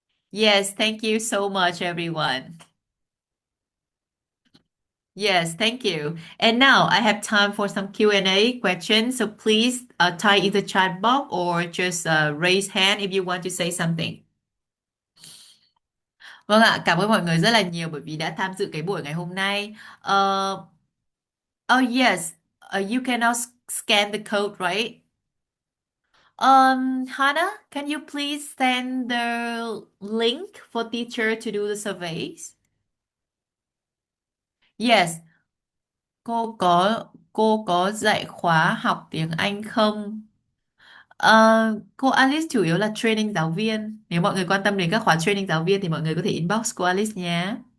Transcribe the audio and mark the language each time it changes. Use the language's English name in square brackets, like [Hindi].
[English] Yes, thank you so much, everyone. Yes, thank you. And now I have time for some Q&A questions. So please type in the chat box or just raise hand if you want to say something. [Vietnamese] Vâng ạ, cảm ơn mọi người rất là nhiều bởi vì đã tham dự cái buổi ngày hôm nay. [English] Oh yes, you cannot scan the code, right? Hannah, can you please send the link for teacher to do the surveys? [Vietnamese] Yes, cô có dạy khóa học tiếng Anh không? Cô Alice chủ yếu là training giáo viên. Nếu mọi người quan tâm đến các khóa training giáo viên thì mọi người có thể inbox cô Alice nhé.